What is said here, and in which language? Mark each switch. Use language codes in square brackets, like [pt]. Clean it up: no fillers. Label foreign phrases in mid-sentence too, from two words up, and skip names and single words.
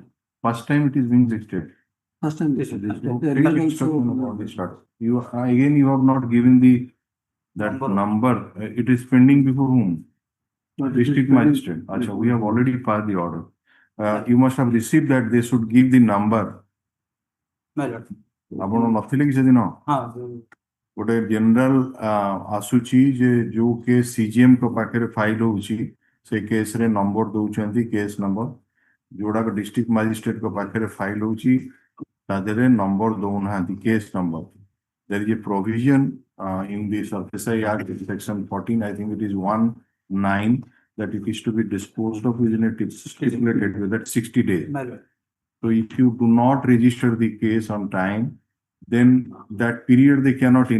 [en] First time it is being listed. First time this is this. Take instruction about this start. You again, you have not given that number. It is pending before whom? District magistrate. Acha, we have already passed the order. You must have received that they should give the number. [or] ଆପଣ ନଥିଲେ କି ସେଦିନ ଗୋଟେ ଜେନେରାଲ ଆସୁଛି ଯେ ଯୋଉ କେସ୍ ସିଜିଏମ୍ ଙ୍କ ପାଖରେ ଫାଇଲ ହଉଛି ସେ କେସ୍ ରେ ନମ୍ବର ଦଉଛନ୍ତି [en] case number [or] ଯୋଉଡାକ [en] district magistrate [or] ଙ୍କ ପାଖରେ ଫାଇଲ ହଉଛି ତା ଦେହରେ ନମ୍ବର ଦଉନାହାନ୍ତି [en] case number there is a provision in the SI Act section 14 I think it is 1(9) that it is to be disposed of within a stipulated with that 60 days. So if you do not register the case on time, then that period they cannot invoke.